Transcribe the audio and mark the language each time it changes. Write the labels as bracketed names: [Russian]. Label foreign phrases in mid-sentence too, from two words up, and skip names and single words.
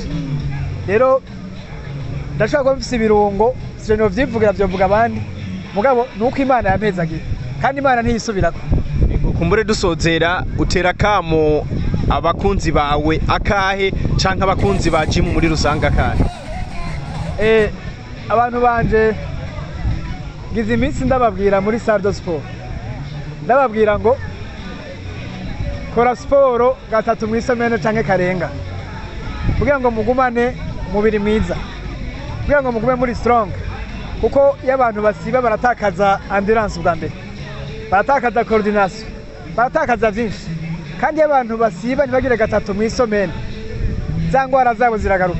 [Rundi] Rero ndashaka ko mfise ibirungo sije no vyivugira byovuga abandi, mugabo nuko Imana yampezagiye kandi Imana ntiyisubirako. Kumbure dusozera utera kamo abakunzi bawe akahe canke abakunzi ba gym muri rusanga akahe? Abantu banje ngize iminsi ndababwira muri [French] salle de sport, [Rundi] ndababwira ngo kora sport gatatu mwisomene canke karenga kugira ngo mugumane umubiri mwiza, kugira ngo mugume muri strong, kuko iyo abantu basiba baratakaza endurance bwa mbere, baratakaza coordination, baratakaza vyinshi, kandi iyo abantu basiba ntibagire gatatu mwisomene za ngwara zabo ziragaruka.